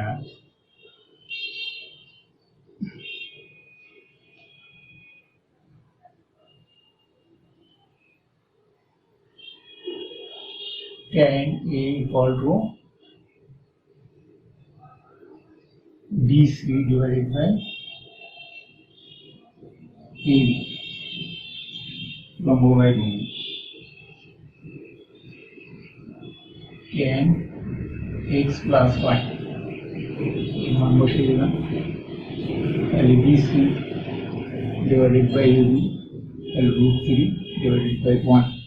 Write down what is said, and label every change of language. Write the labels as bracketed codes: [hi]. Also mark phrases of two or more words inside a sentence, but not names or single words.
[en] tan a equal to BC divided by [bn] AB, লম্ব বাই ভূমি, [en] tan x plus y [bn] মান বসিয়ে দিলাম, তাহলে [en] BC divided by AB, [bn] তাহলে √3 [en] divided by 1